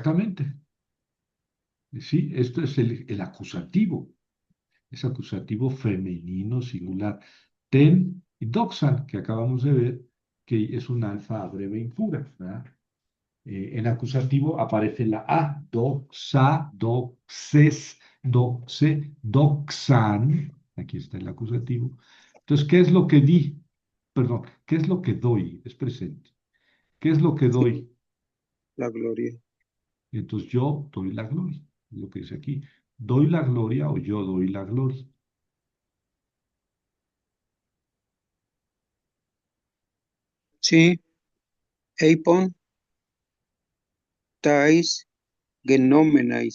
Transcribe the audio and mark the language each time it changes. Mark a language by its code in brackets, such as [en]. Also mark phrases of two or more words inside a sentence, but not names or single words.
[es] exactamente. Sí, esto es el acusativo. Es acusativo femenino singular. Ten y doxan, que acabamos de ver, que es un alfa breve impura, ¿verdad? En acusativo aparece la A, [el] δόξα, δόξης, δόξη, δόξαν. [es] Aquí está el acusativo. Entonces, ¿qué es lo que di? Perdón, ¿qué es lo que doy? Es presente. ¿Qué es lo que Sí, doy? la gloria. Y entonces yo doy la gloria. Es lo que dice aquí. Doy la gloria o yo doy la gloria. [el] Sí, είπον, ταις, γενομέναις,